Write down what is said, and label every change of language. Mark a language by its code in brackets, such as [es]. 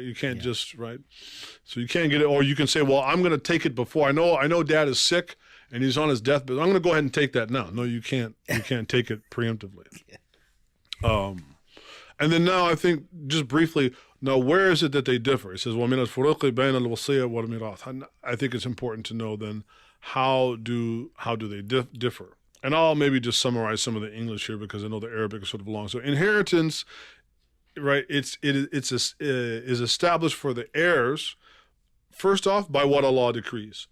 [en] You can't just, right? So you can't get it, or you can say, well, I'm going to take it before. I know Dad is sick and he's on his deathbed. I'm going to go ahead and take that now. No, you can't. You can't take it preemptively. And then now I think just briefly, now where is it that they differ? [ar] It says, وَمِنَ الْفُرُوقِ بَيْنَ الْوَصِيَّةِ وَالْمِيرَاثِ. [en] I think it's important to know then how do they differ. And I'll maybe just summarize some of the English here because I know the Arabic is sort of long. So inheritance, right, is established for the heirs, first off, by what Allah decrees.